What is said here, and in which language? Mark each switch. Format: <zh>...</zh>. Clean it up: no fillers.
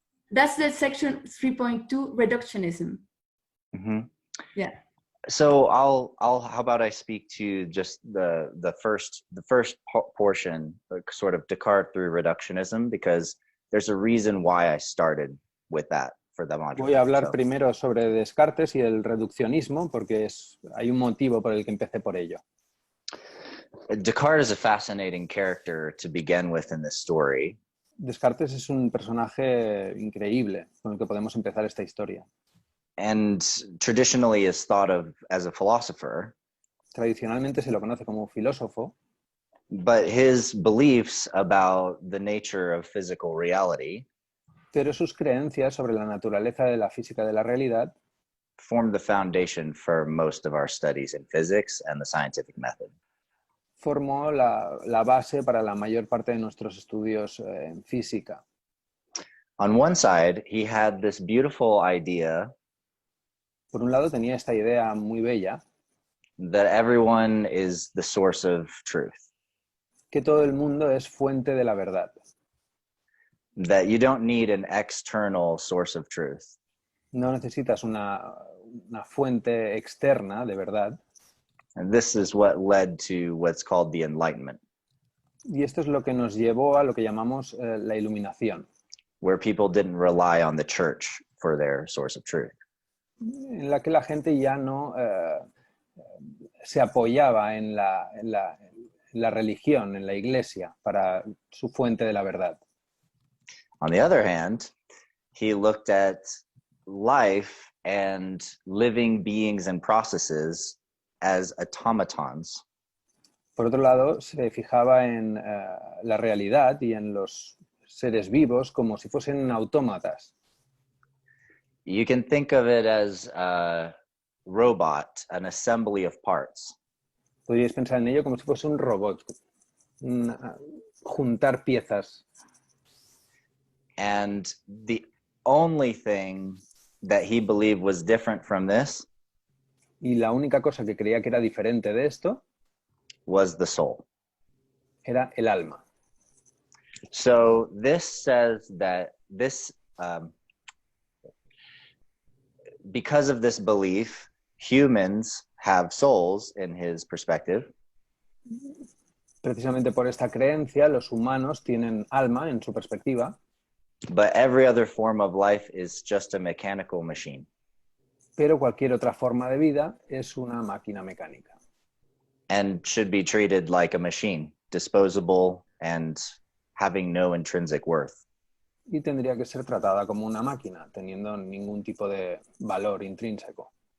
<en>That's the section 3.2, reductionism. Mm-hmm. Yeah. So how about I speak to just the first portion, sort of Descartes through reductionism, because there's a reason why I started with that for the module.</en> <es>Voy a hablar primero sobre Descartes y el reduccionismo, porque hay un motivo por el que empecé por ello.</es> <en>Descartes is a fascinating character to begin with in this story.</en> <es>Descartes es un personaje increíble con el que podemos empezar esta historia.</es> <en>And traditionally is thought of as a philosopher.</en> <es>Tradicionalmente se lo conoce como filósofo.</es> <en>But his beliefs about the nature of physical reality,</en> <es>pero sus creencias sobre la naturaleza de la física de la realidad,</es> <en>formed the foundation for most of our studies in physics and the scientific method.</en> <es>Formó la base para la mayor parte de nuestros estudios en física.</es> <en>On one side, he had this beautiful idea.</en> <es>Por un lado tenía esta idea muy bella,</es> <en>that everyone is the source of truth.</en> <es>Que todo el mundo es fuente de la verdad.</es> <en>That you don't need an external source of truth.</en> <es>No necesitas una fuente externa de verdad.</es> <en>And this is what led to what's called the Enlightenment.</en> <es>Y esto es lo que nos llevó a lo que llamamos la iluminación.</es> <en>Where people didn't rely on the church for their source of truth.</en> <es>En la que la gente ya no se apoyaba en la religión, en la iglesia, para su fuente de la verdad.</es> <en>On the other hand, he looked at life and living beings and processes as automatons.</en> <es>Por otro lado, se fijaba en la realidad y en los seres vivos como si fuesen autómatas.</es> <en>You can think of it as a robot, an assembly of parts.</en> <es>Podríais pensar en ello como si fuese un robot, juntar piezas.</es> <en>And the only thing that he believed was different from this</en> <es>y la única cosa que creía que era diferente de esto</es> <en>was the soul.</en> <es>Era el alma.</es> <en>So this says that this, because of this belief, humans have souls in his perspective.</en> <es>Precisamente por esta creencia, los humanos tienen alma en su perspectiva.</es> <en>But every other form of life is just a mechanical machine.</en> <es>Pero cualquier otra forma de vida es una máquina mecánica.</es> <en>And should be treated like a machine, disposable and having no intrinsic worth.</en> <es>Y tendría que ser tratada como una máquina, teniendo ningún tipo de valor intrínseco.</es>